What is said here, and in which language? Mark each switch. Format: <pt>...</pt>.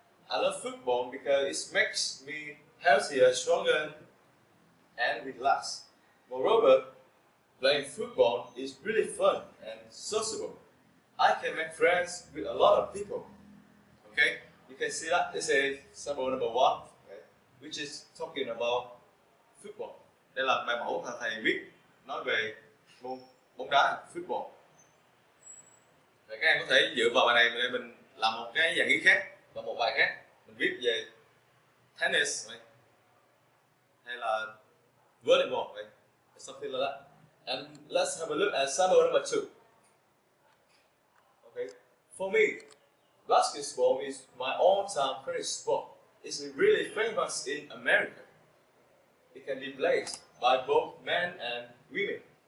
<en>I love football because it makes me healthier, stronger, and relaxed. Moreover, playing football is really fun and sociable. I can make friends with a lot of people. Okay, you can see that this is sample number 1, okay, which is talking about football.</en> <vi>Đây là bài mẫu mà thầy viết nói về môn bóng đá, football. Và các em có thể dựa vào bài này để mình làm một cái dạng ý khác và một bài khác mình viết về tennis hay là volleyball,</vi> <en>something like that. And let's have a look at sample number 2. Okay, for me, basketball is my all-time favorite sport. It's really famous in America. It can be played by both men and women.</en>